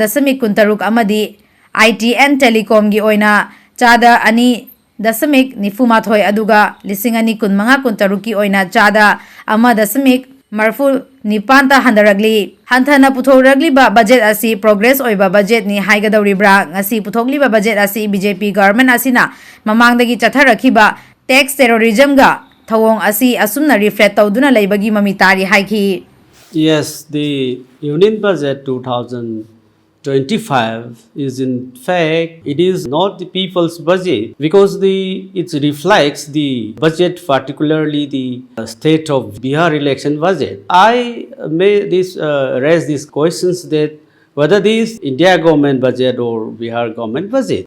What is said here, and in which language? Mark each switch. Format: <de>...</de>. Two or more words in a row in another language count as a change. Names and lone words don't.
<mni>dasamik kun taruk amadi ITN Telecom gi oina Chada ani dasamik nifu mathoi aduga lising ani kun mga kun taruki oina Chada ama dasamik Marfu Nipanta Handaragli Hantana Puthoragli ba budget asi progress oiba budget ni haigadawri bra ngasi puthogli ba budget asi BJP government asina mamangdagi chatharaki ba</mni> <en>tax terrorism</en> <mni>ga thawong asi asumna reflect tawduna leibagi mamitari haiki.</mni> <en>Yes, the Union Budget 2025 is in fact, it is not the people's budget because it reflects the budget, particularly the state of Bihar election budget. I may raise these questions that whether this India government budget or Bihar government budget.</en>